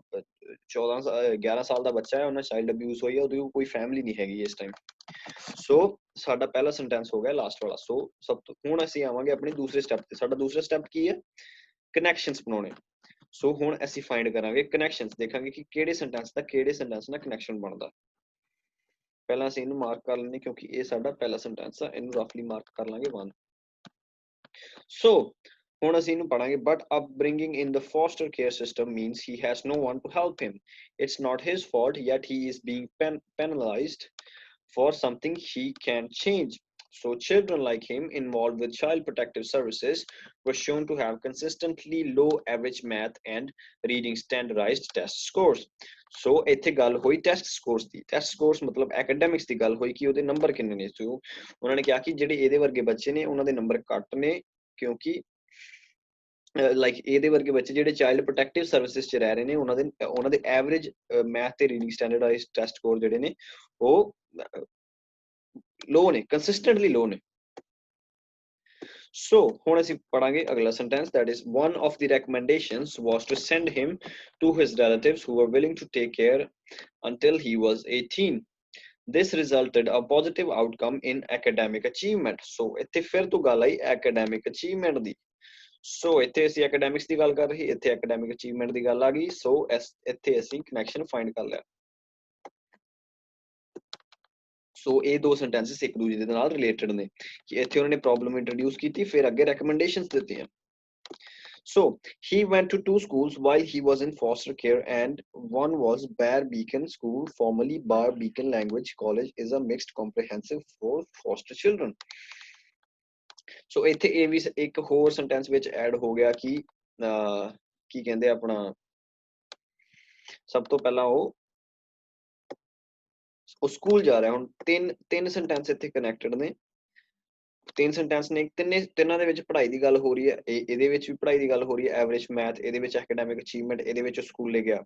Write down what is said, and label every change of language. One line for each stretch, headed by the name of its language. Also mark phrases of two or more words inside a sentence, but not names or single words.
Punjabi: 11 ਸਾਲ ਦਾ ਬੱਚਾ ਹੈ ਉਹਨਾਂ
English: child abuse
Punjabi: ਹੋਈ ਹੈ ਉਹਦੀ ਕੋਈ ਫੈਮਿਲੀ ਨਹੀਂ ਹੈਗੀ ਇਸ ਟਾਈਮ ਸੋ ਸਾਡਾ ਪਹਿਲਾ ਸੈਂਟੈਂਸ ਹੋ ਗਿਆ ਲਾਸਟ ਵਾਲਾ ਸੋ ਸਭ ਤੋਂ ਹੁਣ ਅਸੀਂ ਆਵਾਂਗੇ ਆਪਣੇ ਦੂਸਰੇ ਸਟੈਪ ਤੇ ਸਾਡਾ ਦੂਸਰਾ ਸਟੈਪ ਕੀ ਹੈ ਕਨੈਕਸ਼ਨਸ ਬਣਾਉਣੇ ਸੋ ਹੁਣ ਅਸੀਂ ਫਾਈਂਡ ਕਰਾਂਗੇ ਕਨੈਕਸ਼ਨਸ ਦੇਖਾਂਗੇ ਕਿ ਕਿਹੜੇ ਸੈਂਟੈਂਸ ਦਾ ਕਿਹੜੇ ਸੈਂਟੈਂਸ ਨਾਲ ਕਨੈਕਸ਼ਨ ਬਣਦਾ ਪਹਿਲਾਂ ਅਸੀਂ ਇਹਨੂੰ ਮਾਰਕ ਕਰ ਲੈਂਦੇ ਕਿਉਂਕਿ ਇਹ ਸਾਡਾ ਪਹਿਲਾ ਸੈਂਟੈਂਸ ਆ ਇਹਨੂੰ
English: roughly mark
Punjabi: ਕਰ ਲਾਂਗੇ 1 ਸੋ ਹੁਣ ਅਸੀਂ ਇਹਨੂੰ ਪੜਾਂਗੇ
English: ਬਟ upbringing in the foster care system means he has no one to help him it's not his fault yet he is being penalized for something he can change so children like him involved with child protective services were shown to have consistently low average math and reading standardized test scores so
Punjabi: ਇੱਥੇ ਗੱਲ ਹੋਈ ਟੈਸਟ ਸਕੋਰਸ ਦੀ ਟੈਸਟ ਸਕੋਰਸ ਮਤਲਬ ਐਕੈਡੈਮਿਕਸ ਦੀ ਗੱਲ ਹੋਈ ਕਿ ਉਹਦੇ ਨੰਬਰ ਕਿੰਨੇ ਨੇ ਸੋ ਉਹਨਾਂ ਨੇ ਕਿਹਾ ਕਿ ਜਿਹੜੇ ਇਹਦੇ ਵਰਗੇ ਬੱਚੇ ਨੇ ਉਹਨਾਂ ਦੇ ਨੰਬਰ ਘੱਟ ਨੇ ਕਿਉਂਕਿ ਲਾਈਕ ਇਹਦੇ ਵਰਗੇ ਬੱਚੇ ਜਿਹੜੇ
English: child protective services
Punjabi: 'ਚ ਰਹਿ ਰਹੇ ਨੇ ਉਹਨਾਂ ਦੇ
English: average math
Punjabi: ਤੇ
English: reading standardized test score
Punjabi: ਜਿਹੜੇ ਨੇ ਉਹ ਲੋ ਨੇ ਕੰਸਿਸਟੈਂਟਲੀ ਲੋ ਨੇ
English: So
Punjabi: ਹੁਣ ਅਸੀਂ ਪੜਾਂਗੇ ਅਗਲਾ
English: sentence that is one of the recommendations was to send him to his relatives who were willing to take care until he was 18 this resulted a positive outcome in academic achievement so
Punjabi: ਇੱਥੇ ਫਿਰ ਤੋਂ ਗੱਲ ਆਈ
English: academic achievement ਦੀ so
Punjabi: ਇੱਥੇ ਅਸੀਂ
English: academics
Punjabi: ਦੀ ਗੱਲ ਕਰ ਰਹੇ ਇੱਥੇ
English: academic achievement
Punjabi: ਦੀ ਗੱਲ ਆ ਗਈ
English: so
Punjabi: ਇੱਥੇ ਅਸੀਂ
English: connection find
Punjabi: ਕਰ ਲਿਆ ਸੋ ਇਹ ਦੋ ਸੈਂਟੈਂਸਸ ਇੱਕ ਦੂਜੇ ਦੇ ਨਾਲ ਰਿਲੇਟਡ ਨੇ ਕਿ ਇੱਥੇ ਉਹਨਾਂ ਨੇ ਪ੍ਰੋਬਲਮ ਇੰਟਰੋਡਿਊਸ ਕੀਤੀ ਫਿਰ ਅੱਗੇ ਰეკਮੈਂਡੇਸ਼ਨਸ ਦਿੱਤੀਆਂ
English: So he went to 2 schools while he was in foster care, and one was Bear Beacon School, formerly Bar Beacon Language College, is a mixed comprehensive for foster children.
Punjabi: So ਇੱਥੇ ਇਹ ਵੀ ਇੱਕ ਹੋਰ ਸੈਂਟੈਂਸ ਵਿੱਚ ਐਡ ਹੋ ਗਿਆ ਕਿ ਕੀ ਕਹਿੰਦੇ ਆਪਣਾ ਸਭ ਤੋਂ ਪਹਿਲਾਂ ਉਹ ਸਕੂਲ ਜਾ ਰਿਹਾ। ਹੁਣ ਤਿੰਨ ਸੈਂਟੈਂਸ ਇੱਥੇ ਕਨੈਕਟਡ ਨੇ, ਤਿੰਨ ਸੈਂਟੈਂਸ ਨੇ, ਤਿੰਨਾਂ ਦੇ ਵਿੱਚ ਪੜ੍ਹਾਈ ਦੀ ਗੱਲ ਹੋ ਰਹੀ ਹੈ, ਇਹਦੇ ਵਿੱਚ ਵੀ ਪੜ੍ਹਾਈ ਦੀ ਗੱਲ ਹੋ ਰਹੀ ਹੈ,
English: average math,
Punjabi: ਇਹਦੇ ਵਿੱਚ
English: academic achievement,
Punjabi: ਇਹਦੇ ਵਿੱਚ ਸਕੂਲੇ ਗਿਆ।